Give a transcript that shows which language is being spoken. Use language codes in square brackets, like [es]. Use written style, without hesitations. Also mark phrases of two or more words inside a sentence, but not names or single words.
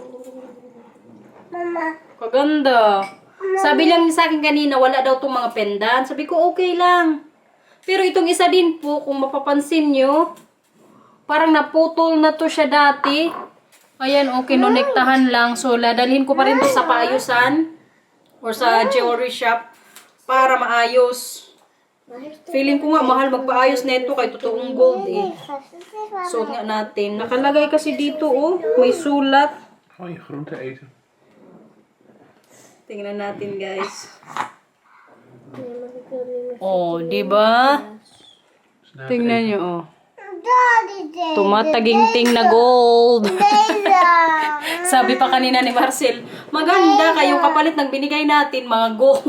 [tl] Mama. kaganda. Sabi lang sa akin kanina, wala daw tong mga pendant. Sabi ko, okay lang. Pero itong isa din po, kung mapapansin nyo, parang naputol na to siya dati. Ayan, okay, nonektahan lang. So, ladalhin ko pa rin to sa paayusan or sa [en] jewelry shop [tl] para maayos. Feeling ko nga, mahal magpaayos na ito kay totoong gold eh. Suot nga natin. Nakalagay kasi dito oh, may sulat. [nl] Gewoon je groente eten. [tl] Tingnan natin guys. Oh, di ba? [nl] Snack [tl] Tingnan [nl] eten. [tl] nyo oh. Daddy, Tumataginting na gold. Sabi pa kanina ni Marcel, maganda kayong kapalit ng binigay natin, mga gold.